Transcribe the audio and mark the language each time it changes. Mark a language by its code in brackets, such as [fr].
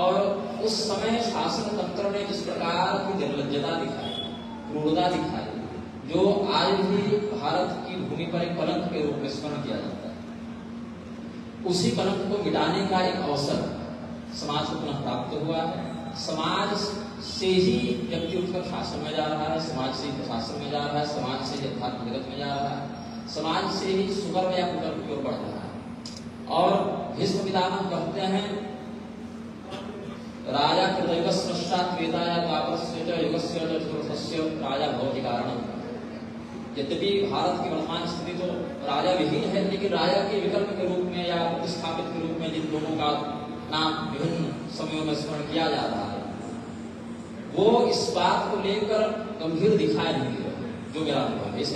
[hi] और उस समय शासन तंत्र ने जिस प्रकार की निर्लज्जता दिखाई, क्रूरता दिखाई, जो आज भी भारत की भूमि पर एक कलंक के रूप में स्मरण किया जाता है, उसी कलंक को मिटाने का एक अवसर समाज को पुनः प्राप्त हुआ है। समाज से ही व्यक्ति उठकर शासन में जा रहा है, समाज से ही प्रशासन में जा रहा है, समाज से ही अध्यात्म जगत में जा रहा है, समाज से ही सुधर्म या कुकर्म की ओर बढ़ रहा है। और भीष्म पितामह कहते हैं, [sa] राजा कृतयुगस्य पश्चात् त्रेताया द्वापरस्य च युगस्य च चतुर्थस्य राजा भवति कारणम्। [hi] यद्यपि भारत की वर्तमान स्थिति तो राजा विहीन है, लेकिन राजा के विकल्प के रूप में या प्रतिस्थापित के रूप में जिन लोगों का नाम विभिन्न समयों में स्मरण किया जा रहा है, वो इस बात को लेकर गंभीर दिखाई नहीं दे रहे, जो मेरा अनुभव है।